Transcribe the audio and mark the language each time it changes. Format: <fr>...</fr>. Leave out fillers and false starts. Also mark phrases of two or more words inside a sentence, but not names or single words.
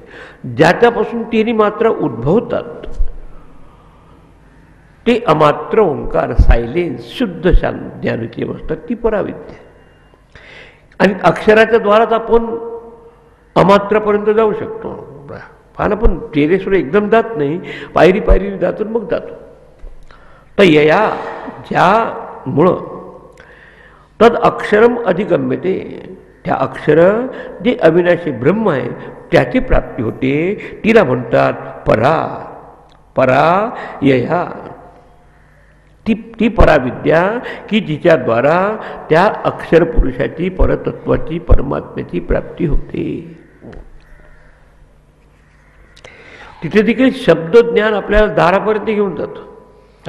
<mr>ज्याच्यापासून 3 मात्रा उद्भवतात ते अमात्र ओंकार, सायलेन्स, शुद्ध शांत ज्ञानाची अवस्था, ती पराविद्या. आणि अक्षराच्या द्वाराच आपण अमात्रापर्यंत जाऊ शकतो. पाहा पण टेरेसवर एकदम जात नाही, पायरी पायरीने जातो मग जातो. तर यया ज्यामुळं</mr> <sa>तद अक्षरम अधिगम्यते,</sa> <mr>त्या अक्षर जे अविनाशी ब्रह्म आहे त्याची प्राप्ती होते. तिला म्हणतात परा.</mr> <sa>परा यया,</sa> <mr>ती पराविद्या की जिच्याद्वारा त्या अक्षर पुरुषाची, परतत्वाची, परमात्म्याची प्राप्ती होते. तिथे देखील शब्दज्ञान आपल्याला दारापर्यंत घेऊन जातं.</mr>